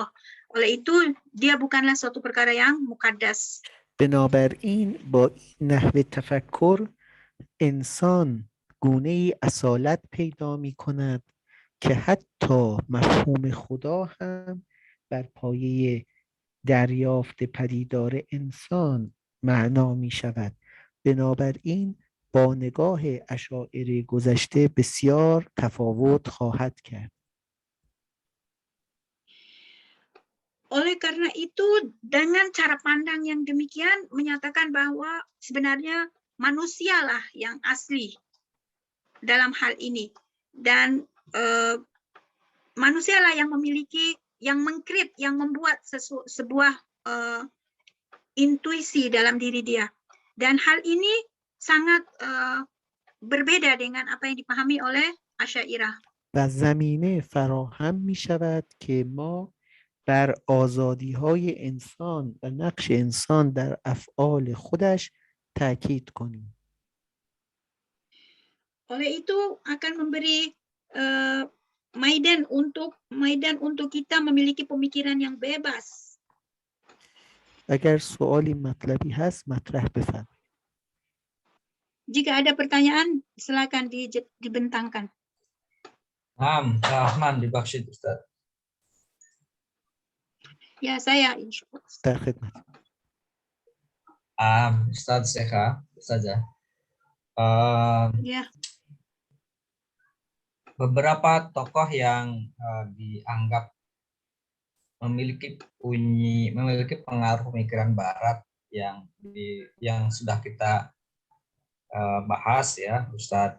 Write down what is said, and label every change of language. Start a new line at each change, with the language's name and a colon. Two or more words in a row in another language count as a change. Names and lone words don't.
Malay: Oleh itu, dia bukanlah suatu perkara yang mukaddas.
Persian: بنابراین با این نحو تفکر انسان گونه اصالت پیدا می کند که حتی مفهوم خدا هم بر پایه دریافت پدیدار انسان معنا می شود. بنابراین با نگاه اشاعره گذشته بسیار تفاوت خواهد کرد.
Malay: Oleh karena itu, dengan cara pandang yang demikian menyatakan bahwa sebenarnya manusialah yang asli dalam hal ini, dan manusialah yang memiliki, yang mengkreat, yang membuat sebuah intuisi dalam diri dia, dan hal ini sangat berbeda dengan apa yang dipahami oleh Asy'ariyah.
Persian: و زمینه فراهم می شود که ما بر آزادی‌های انسان و نقش انسان در افعال خودش تاکید کنیم.
Malay: Oleh itu akan memberi maidan untuk kita memiliki pemikiran yang bebas.
Persian: اگر سوالی مطلبی هست مطرح بفرمایید.
Malay: Jika ada pertanyaan, silakan dibentangkan. Rahman dibakshid Ustaz.
Indonesian: Ya, saya insyaallah.
Persian: در خدمت. Ustaz Sekha, Ustazah.
Indonesian: Ya. Beberapa tokoh yang dianggap memiliki pengaruh pemikiran Barat yang sudah kita bahas ya, Ustaz.